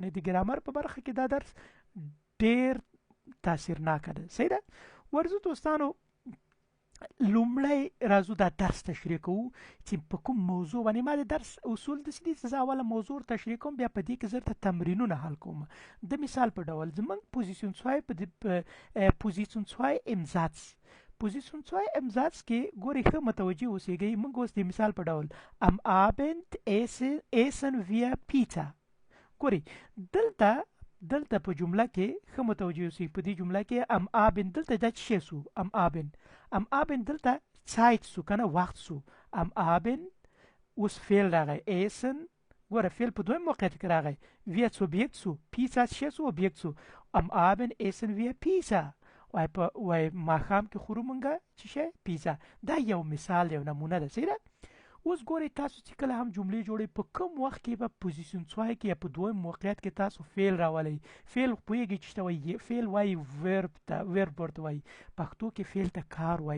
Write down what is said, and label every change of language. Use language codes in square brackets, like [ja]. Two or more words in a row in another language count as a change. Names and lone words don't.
[ps] یعنې د ګرامر په برخه کې دا درس ډېر تاثیرناکه ده. صحیح ده؟ ورځو دوستانو، لومړی راځو دا درس تشریح کوو چې په کوم موضوع باندې. ما د درس اصول داسې دي چې زه اوله موضوع تشریح کوم، بیا په دې کې زه درته تمرینونه حل کوم. د مثال په ډول زموږ پوزیسیون 2 پوزیسیون 2 [de] im Satz، [ps] پوزیسیون 2 [de] im Satz [ps] کې ګورئ، ښه متوجه اوسېږئ. موږ اوس د مثال په ډول [de] am Abend essen wir Pizza. [ps] ګورئ دلته په جمله کې ښه متوجه اوسئ. په دې جمله کې [de] am Abend [ps] دلته دا څه شی سو؟ [de] am Abend [ps] دلته Zeit سو، که نه وخت سو. [de] am Abend [ps] اوس فعل راغی، essen ګوره فعل په دویم موقعیت کې راغی، wir سوبیکت سو، پیزا څه شی سو؟ اوبیکت سو. [de] am Abend essen wir Pizza، [ps] وای ماښام کې خورو مونږه څه شی؟ پیزا. دا یو مثال، یو نمونه ده. صحیح ده؟ اوس ګورئ، تاسو چې کله هم جملې جوړئ، په کوم وخت کې به پوزیسیون 2 کې یا په دویم موقعیت کې تاسو فعل راولئ. فعل پوهېږئ چې ته وایي، فعل وایي ورب ته، ورب ورته وایي، پښتو کې فعل ته کار وایي.